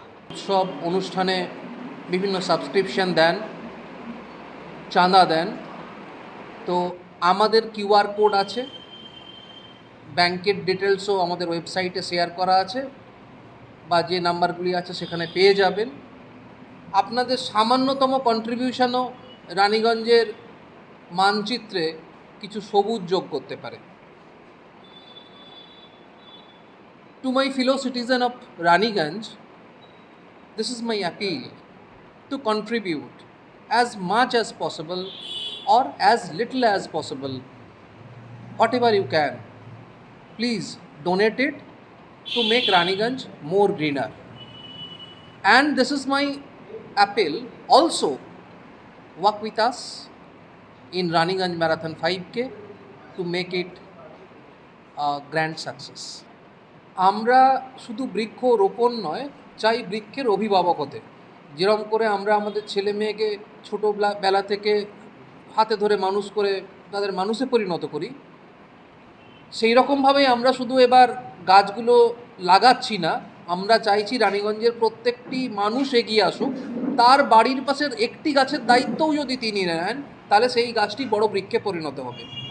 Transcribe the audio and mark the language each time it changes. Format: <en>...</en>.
<bn>উৎসব অনুষ্ঠানে বিভিন্ন সাবস্ক্রিপশন দেন, চাঁদা দেন, তো আমাদের QR কোড আছে, ব্যাংকের ডিটেলসও আমাদের ওয়েবসাইটে শেয়ার করা আছে বা যে নাম্বারগুলি আছে সেখানে পেয়ে যাবেন। আপনাদের সামান্যতম কন্ট্রিবিউশনও রানীগঞ্জের মানচিত্রে কিছু সবুজ যোগ করতে পারে।</bn> <en>To my fellow citizen of Raniganj, this is my appeal to contribute as much as possible or as little as possible, whatever you can. Please donate it to make Raniganj more greener. And this is my appeal also, work with us in Raniganj Marathon 5K to make it a grand success.</en> <bn>আমরা শুধু বৃক্ষ রোপণ নয়, চাই বৃক্ষের অভিভাবক হতে। যেরকম করে আমরা আমাদের ছেলে মেয়েকে ছোটোবেলা থেকে হাতে ধরে মানুষ করে তাদের মানুষে পরিণত করি, সেই রকমভাবেই আমরা শুধু এবার গাছগুলো লাগাচ্ছি না, আমরা চাইছি রানীগঞ্জের প্রত্যেকটি মানুষ এগিয়ে আসুক, তার বাড়ির পাশের একটি গাছের দায়িত্বও যদি তিনি নেন তাহলে সেই গাছটি বড় বৃক্ষে পরিণত হবে।</bn>